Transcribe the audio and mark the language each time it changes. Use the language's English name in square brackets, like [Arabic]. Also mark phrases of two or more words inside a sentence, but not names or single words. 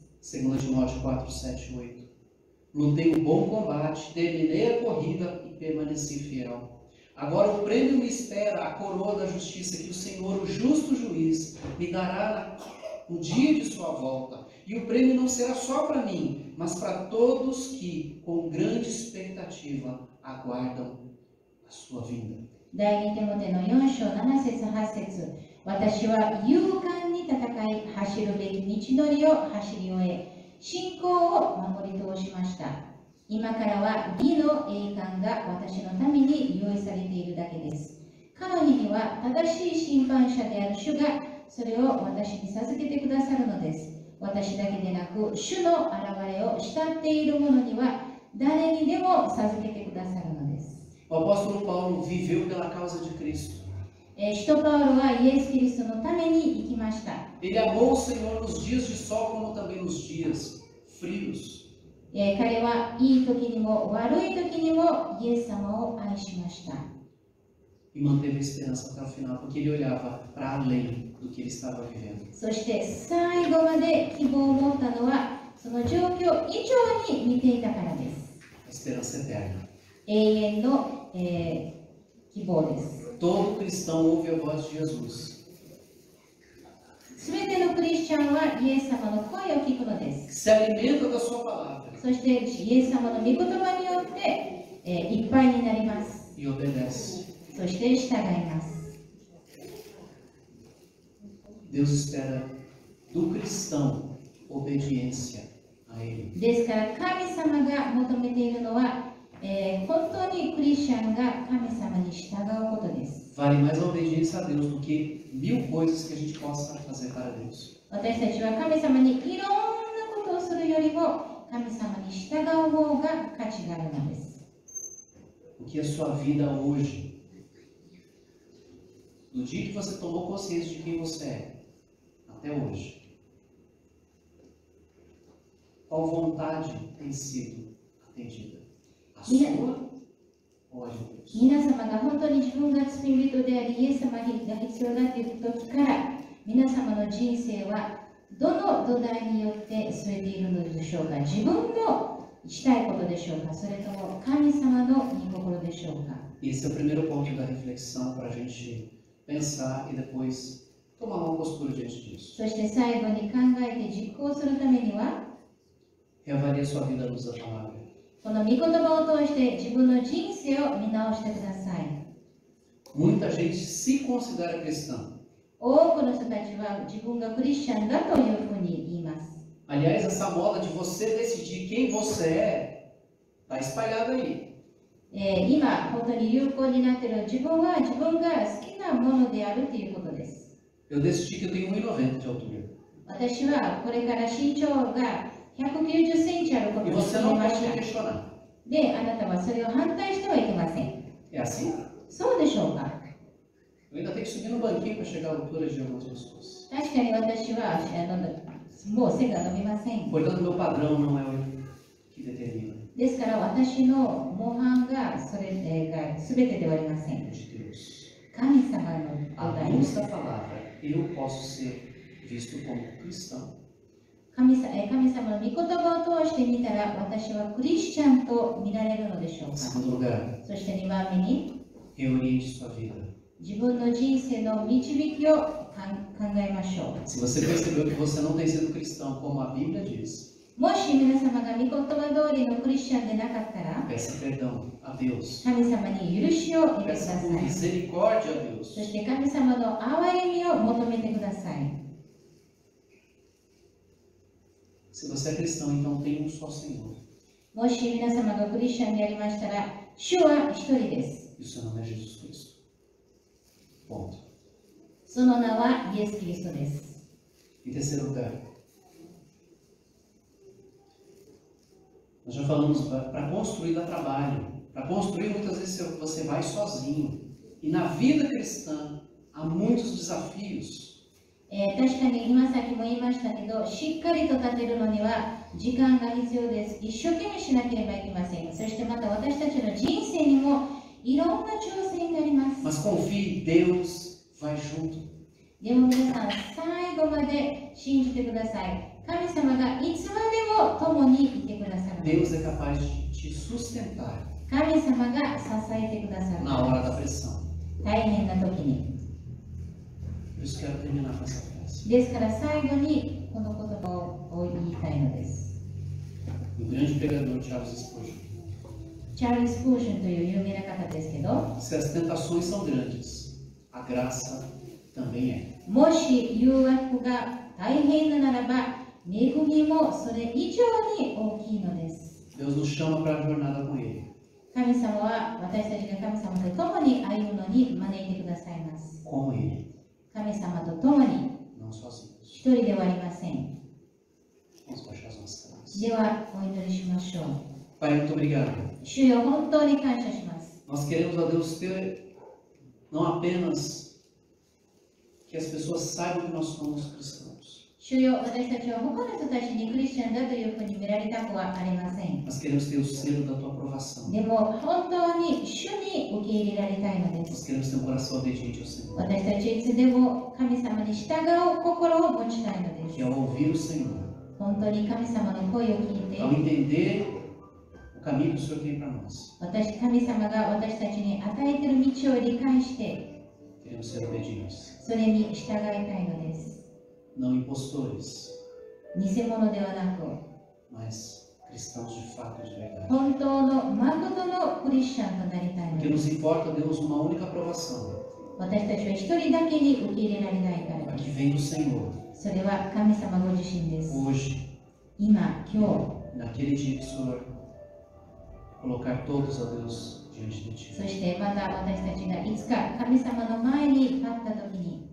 [Portuguese] 2 Timóteo 4, 7 a 8. Lutei um bom combate, terminei a corrida e permaneci fiel. Agora o prêmio me espera, a coroa da justiça que o Senhor, o justo juiz, me dará no dia de sua volta. E o prêmio não será só para mim, mas para todos que, com grande expectativa, aguardam a sua vinda. [Japanese] 第2テモテの4章7節8節、私は勇敢に戦い、走るべき道のりを走り終え、信仰を守り通しました。今からは義の栄冠が私のために用意されているだけです。彼女には正しい審判者である主がそれを私に授けてくださるのです。私だけでなく、主の現れを慕っている者には誰にでも授けてくださるのです。 [Portuguese] O apóstolo Paulo viveu pela causa de Cristo. [Japanese] 使徒パウロはイエス・キリストのために生きました。 [Portuguese] Ele amou o Senhor nos dias de sol como também nos dias frios. [Japanese] 彼はいい時にも悪い時にもイエス様を愛しました。 [Portuguese] E manteve a esperança até o final, porque ele olhava para além do que ele estava vivendo. [Japanese] そして最後まで希望を持ったのはその状況以上に見ていたからです。 [Portuguese] A esperança eterna. [Japanese] 永遠の、希望です。 [Portuguese] Todo cristão ouve a voz de Jesus. [Japanese] すべてのクリスチャンはイエス様の声を聞くのです。 [Portuguese] Se alimenta da sua palavra. [Japanese] そしてイエス様の御言葉によって、いっぱいになります。 [Portuguese] E obedece. [Japanese] そして従います。 [Portuguese] Deus espera do cristão obediência a Ele. [Japanese] ですから神様が求めているのは、本当にクリスチャンが神様に従うことです。 [Portuguese] Vale mais a obediência a Deus do que 1000 coisas que a gente possa fazer para Deus. [Japanese] 私たちは神様にいろんなことをするよりも神様に従う方が価値があるのです。 [Portuguese] O que a sua vida hoje, do dia que você tomou consciência de quem você é, até hoje, qual vontade tem sido atendida? A sua ou a de Deus? [Japanese] 皆様が本当に自分が罪人であり、イエス様が必要だという時から、皆様の人生はどの土台によって据えているのでしょうか。自分のしたいことでしょうか、それとも神様の御心でしょうか。 [Portuguese] Esse é o primeiro ponto da reflexão para a gente pensar e depois tomar uma postura diante disso. [Japanese] そして最後に考えて実行するためには、 [Portuguese] Reavalie a sua vida à luz da palavra. [Japanese] この御言葉を通して自分の人生を見直してください。 [Portuguese] Muita gente se considera cristã. [Japanese] 多くの人たちは自分がクリスチャンだというふうに言います。 [Portuguese] Aliás, essa moda de você decidir quem você é está espalhada aí. [Japanese] 今、本当に有効になっている自分は自分が好きなものであるということです。 [Portuguese] Eu decidi que eu tenho 1,90 de altura. [Japanese] 私はこれから身長が190センチあること [Portuguese] E [Japanese] を [Portuguese] você [Japanese] 決め [Portuguese] não [Japanese] ま [Portuguese] pode [Japanese] し [Portuguese] me [Japanese] た。 [Portuguese] questionar. [Japanese] で、あなたはそれを反対してはいけません。 [Portuguese] É assim? [Japanese] そうでしょうか。 [Portuguese] Eu ainda tenho que subir no banquinho para chegar à altura de algumas pessoas. [Japanese] 確かに私はもう背が伸びません。 [Portuguese] Portanto, meu padrão não é o que determina. [Japanese] ですから私の模範がそれが全てではありませ [Portuguese] É [Japanese] ん。 [Portuguese] de Deus. [Japanese] 神様の [Portuguese] À [Japanese] 土台 [Portuguese] luz da palavra, eu posso ser visto como cristão. [Japanese] 神様の御言葉を通して見たら私はクリスチャンと見られるのでしょう [Portuguese] Em [Japanese] か。 [Portuguese] segundo lugar, [Japanese] そして2番目に [Portuguese] reoriente sua vida. [Japanese] 自分の人生の導きを考えましょう。 [Portuguese] Se você percebeu que você não tem sido cristão como a Bíblia diz, [Japanese] もし皆様が御言葉通りのクリスチャンでなかったら、 [Portuguese] Peça perdão a Deus. [Japanese] 神様に許しを得てくだ [Portuguese] Peça [Japanese] さ [Portuguese] por [Japanese] い。 [Portuguese] misericórdia a Deus. [Japanese] そして神様の憐れみを求めてください。 [Portuguese] Se você é cristão, então tem um só Senhor. [Japanese] もし皆様がクリスチャンでありましたら、主は一人です。 [Portuguese] E o seu nome é Jesus Cristo. Ponto. [Japanese] その名はイエス・キリストです。 [Portuguese] Em terceiro lugar, nós já falamos, para construir dá trabalho. Para construir, muitas vezes você vai sozinho. E na vida cristã, há muitos desafios. [Japanese] 確かに今さっきも言いましたけど、しっかりと立てるのには時間が必要です。一生懸命しなければいけません。そしてまた私たちの人生にもいろんな挑戦があります。 [Portuguese] Mas confie, Deus vai junto. [Japanese] でも皆さん、最後まで信じてください。神様がいつまでも共にいてくださる。 [Portuguese] Deus é capaz de te sustentar [Japanese] 神様が支えてくださる。 [Portuguese] na hora da pressão. [Japanese] 大変な時に。 [Portuguese] Por isso quero terminar com essa frase. [Japanese] ですから最後にこの言葉を言いたいのです。 [Portuguese] O grande pregador Charles Spurgeon. [Japanese] チャールズ・スプーションという有名な方ですけど、 [Portuguese] Se as tentações são grandes, a graça também é. [Japanese] もし誘惑が大変なならば、恵みもそれ以上に大きいのです。 [Portuguese] Deus nos chama para a jornada com Ele. [Japanese] 神様は私たちが神様と共に歩むのに招いてくださいます。 [Portuguese] Com Ele, [Japanese] 神様と共に [Portuguese] não sozinhos. [Japanese] 一人ではありません。 [Portuguese] Vamos baixar as nossas cabeças. [Japanese] ではお祈りしましょう。 [Portuguese] Pai, muito obrigado. [Japanese] 主よ、本当に感謝します。 [Portuguese] Nós queremos, a Deus, ter não apenas que as pessoas saibam que nós somos cristãos, [Japanese] 主よ、私たちは他の人たちにクリスチャンだというふうに見られたくはありません。 [Portuguese] mas queremos ter o selo da Tua aprovação. [Japanese] でも本当に主に受け入れられたいので [Portuguese] Nós [Japanese] す。 [Portuguese] queremos ter um coração obediente ao Senhor. [Japanese] 私たちいつでも神様に従う心を持ちたいので [Portuguese] Que [Japanese] す。 [Portuguese] ao ouvir o Senhor, [Japanese] 本当に神様の声を聞いて、 [Portuguese] ao entender o caminho que o Senhor tem para nós, [Japanese] 神様が私たちに与えている道を理解して、 [Portuguese] queremos ser obedientes, [Japanese] それに従いたいのです。 [Portuguese] não impostores, [Japanese] 偽物ではなく、 [Portuguese] mas cristãos de fato e de verdade. [Japanese] 本当の誠のクリスチャンとなりたいの [Portuguese] Porque [Japanese] で [Portuguese] nos [Japanese] す。 [Portuguese] importa, Deus, uma única aprovação, [Japanese] 私たちは一人だけに受け入れられないから [Portuguese] a [Japanese] で [Portuguese] que [Japanese] す。 [Portuguese] vem do Senhor, [Japanese] それは神様ご自身です。 [Portuguese] hoje, [Japanese] 今、今 [Portuguese] naquele dia que o Senhor colocar todos, a Deus, diante de [Japanese] 日、そ [Portuguese] Ti. [Japanese] してまた私たちがいつか神様の前に立った時に、